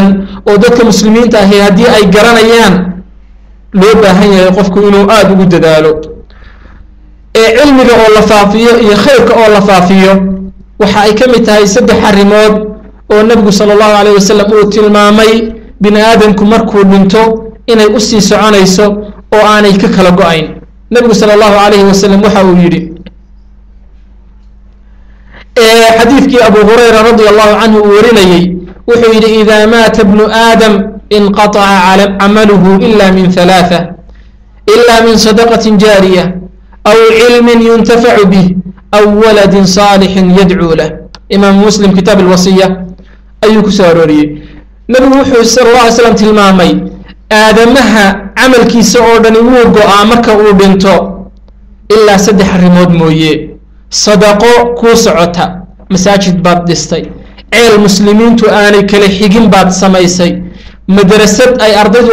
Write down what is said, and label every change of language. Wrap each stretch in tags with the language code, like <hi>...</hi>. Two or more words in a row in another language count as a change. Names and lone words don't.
<so>oo dadka muslimiinta ah hadii ay garanayaan loo baahan yahay qofku inuu aad ugu dadaalo cilmiga oo la faafiyo iyo khayrka oo la faafiyo waxa ay kamid tahay saddex arrimood oo nabigu</so> <ar>صلى الله عليه وسلم</ar> <so>uu tilmaamay bini aadamku markuu dhinto inay u sii soconayso oo aanay ka kala go'ayn nabigu</so> <ar>صلى الله عليه وسلم</ar> <so>waxa uu yiri xadiiskii abu hurayra</so> <ar>رضي الله عنه</ar> <so>warinayay wuxuu yiri</so> <ar>إذا مات ابن آدم انقطع عمله إلا من ثلاثة إلا من صدقة جارية أو علم ينتفع به أو ولد صالح يدعو له إمام مسلم كتاب الوصية</ar> <so>ayuu ku soo arooriyay nabigu wuxuu</so> <ar>صلى الله عليه</ar> <so>wasallam tilmaamay aadamaha camalkiisa oo dhan wuu go'aa marka uu dhinto ilaa saddex arrimood mooye sadaqo ku socota masaajid baad dhistay ceel muslimiintu aanay kala xigin baad samaysay madrasad ay ardaydu</so>